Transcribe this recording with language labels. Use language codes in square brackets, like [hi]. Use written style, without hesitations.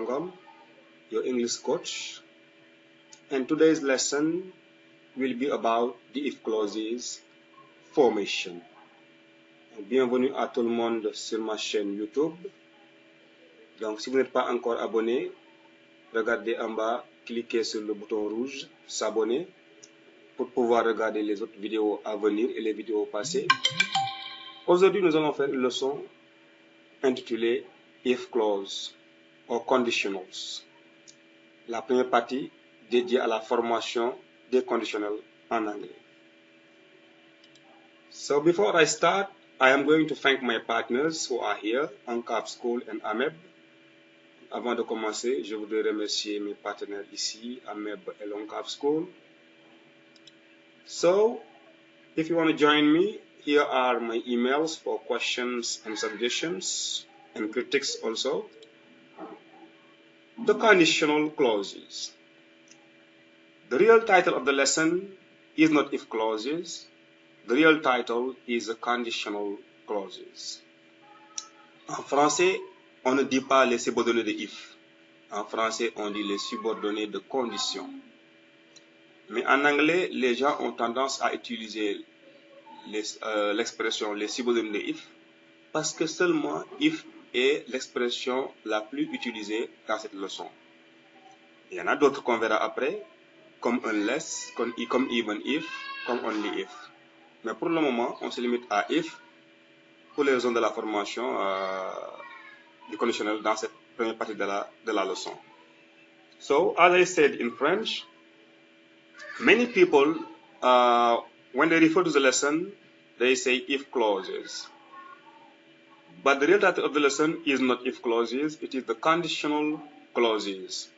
[en] Ngom, your English coach, and today's lesson will be about the if clauses formation. [fr] Bienvenue à tout le monde sur ma chaîne YouTube. Donc si vous n'êtes pas encore abonné, regardez en bas, cliquez sur le bouton rouge s'abonner pour pouvoir regarder les autres vidéos à venir et les vidéos passées. Aujourd'hui, nous allons faire une leçon intitulée If Clause or Conditionals. La première partie dédiée à la formation des conditionnels en anglais. [en] So before I start, I am going to thank my partners who are here, Uncap School and AMEB. [fr] Avant de commencer, je voudrais remercier mes partenaires ici, AMEB et l'Uncap School. [en] So, if you want to join me, here are my emails for questions and suggestions and critics also. The conditional clauses. The real title of the lesson is not if clauses. The real title is the conditional clauses. [fr] En français, on ne dit pas les subordonnés de if. En français, on dit les subordonnés de condition. Mais en anglais, les gens ont tendance à utiliser l'expression les subordonnés de if parce que seulement if est l'expression la plus utilisée dans cette leçon. Il y en a d'autres qu'on verra après, comme unless, comme even if, comme only if. Mais pour le moment, on se limite à if pour les raisons de la formation du conditionnel dans cette première partie de la leçon. [en] So, as I said in French, many people, when they refer to the lesson, they say if clauses. But the real title of the lesson is not if clauses, it is the conditional clauses.